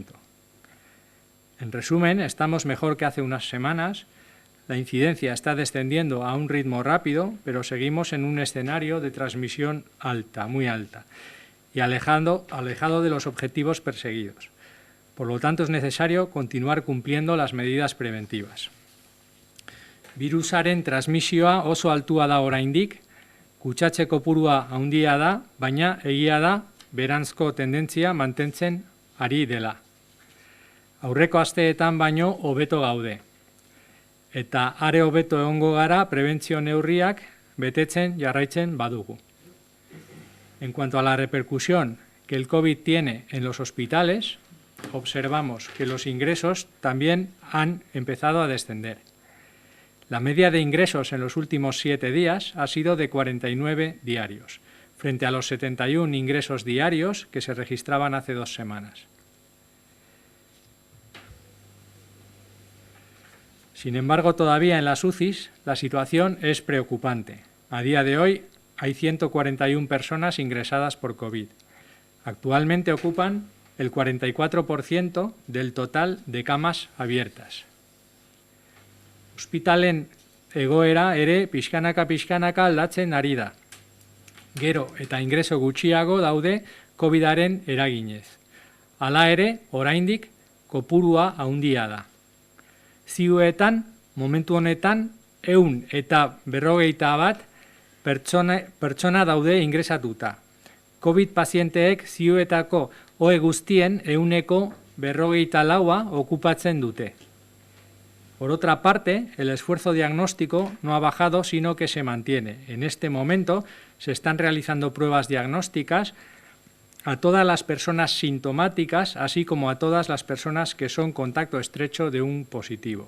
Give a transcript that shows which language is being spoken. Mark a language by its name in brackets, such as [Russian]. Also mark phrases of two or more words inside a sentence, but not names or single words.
[Spanish] En resumen, estamos mejor que hace unas semanas. La incidencia está descendiendo a un ritmo rápido, pero seguimos en un escenario de transmisión alta, muy alta, y alejado de los objetivos perseguidos. Por lo tanto, es necesario continuar cumpliendo las medidas preventivas. [Basque] Virusaren transmisioa oso altua da oraindik, kutsatze kopurua handia da, baina egia da beranzko tendentzia mantentzen ari dela. Aurreko asteetan baino hobeto gaude. Eta are hobeto egongo gara prebentzio neurriak betetzen jarraitzen badugu. [Spanish] En cuanto a la repercusión que el COVID tiene en los hospitales, observamos que los ingresos también han empezado a descender. La media de ingresos en los últimos 7 días ha sido de 49 diarios, frente a los 71 ingresos diarios que se registraban hace 2 semanas. Sin embargo, todavía en las UCIs la situación es preocupante. A día de hoy hay 141 personas ingresadas por COVID. Actualmente ocupan el 44% del total de camas abiertas. [Basque] Ospitalen egoera ere pixkanaka aldatzen ari da. Gero eta ingreso gutxiago daude COVID-aren eraginez. Hala ere, oraindik kopurua handia da. Ziuetan, momentu honetan, 151 pertsona daude ingresatuta. COVID pazienteek ziuetako ohe guztien 154 okupatzen dute. [Spanish] Por otra parte, el esfuerzo diagnóstico no ha bajado, sino que se mantiene. En este momento se están realizando pruebas diagnósticas a todas las personas sintomáticas, así como a todas las personas que son contacto estrecho de un positivo.